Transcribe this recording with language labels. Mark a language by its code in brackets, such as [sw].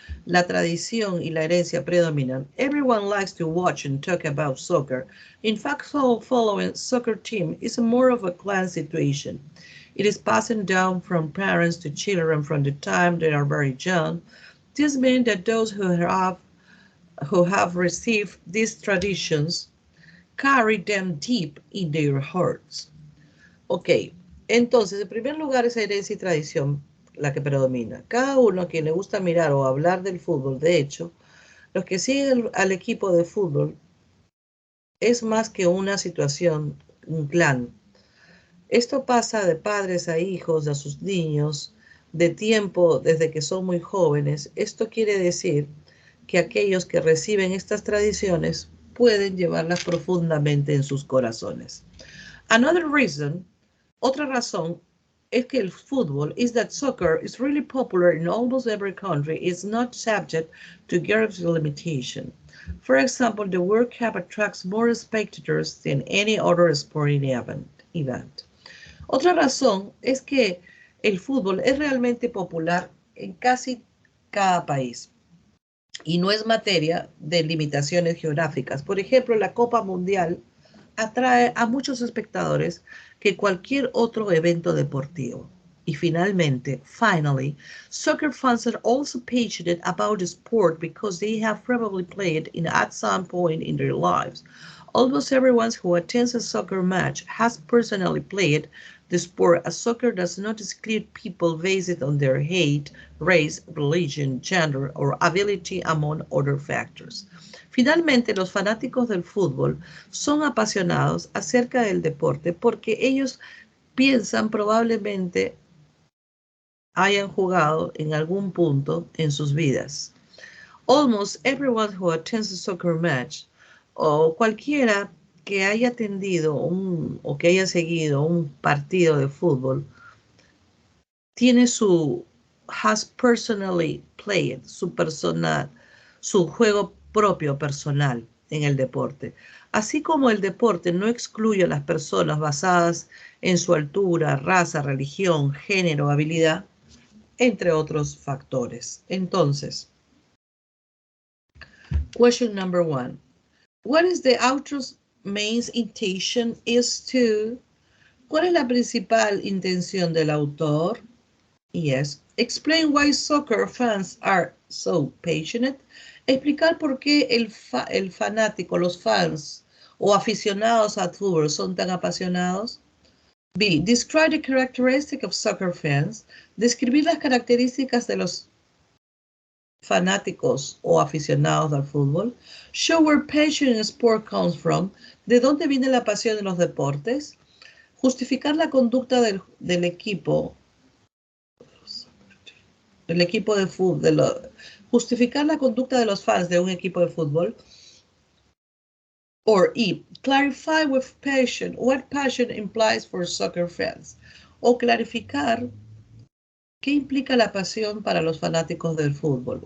[es] La tradición y la herencia predominan. [en] Everyone likes to watch and talk about soccer. In fact, following soccer team is more of a clan situation. It is passing down from parents to children from the time they are very young. This means that those who have received these traditions carry them deep in their hearts. [es] Ok, entonces, en primer lugar, es herencia y tradición la que predomina. Cada uno a quien le gusta mirar o hablar del fútbol, de hecho, los que siguen al equipo de fútbol es más que una situación, un clan. Esto pasa de padres a hijos, a sus niños, de tiempo desde que son muy jóvenes. Esto quiere decir que aquellos que reciben estas tradiciones pueden llevarlas profundamente en sus corazones. [en] Another reason, [es] otra razón, es que el fútbol [en] is that soccer is really popular in almost every country. It's not subject to geographic limitation. For example, the World Cup attracts more spectators than any other sporting event. [es] Otra razón es que el fútbol es realmente popular en casi cada país y no es materia de limitaciones geográficas. Por ejemplo, la Copa Mundial atrae a muchos espectadores que cualquier otro evento deportivo. [en] Y finally, soccer fans are also passionate about the sport because they have probably played it at some point in their lives. Almost everyone who attends a soccer match has personally played the sport, as soccer does not exclude people based on their age, race, religion, gender, or ability, among other factors. [es] Finalmente, los fanáticos del fútbol son apasionados acerca del deporte porque ellos piensan probablemente hayan jugado en algún punto en sus vidas. [en] Almost everyone who attends a soccer match [es] o cualquiera que haya atendido o que haya seguido un partido de fútbol tiene [en] has personally played, [es] su juego propio personal en el deporte. Así como el deporte no excluye a las personas basadas en su altura, raza, religión, género, habilidad, entre otros factores. [en] Entonces, question number 1. What is the author's main intention is to? [es] ¿Cuál es la principal intención del autor? [en] Yes. Explain why soccer fans are so passionate. [es] Explicar por qué el fanático, los fans o aficionados al fútbol son tan apasionados. [en] B. Describe the characteristics of soccer fans. [es] Describir las características de los fanáticos o aficionados al fútbol. [en] Show where passion in sport comes from. [es] ¿De dónde viene la pasión en los deportes? Justificar la conducta del equipo de fútbol, justificar la conducta de los fans de un equipo de fútbol. [en] Or E, clarify with passion what passion implies for soccer fans. [es] O clarificar qué implica la pasión para los fanáticos del fútbol.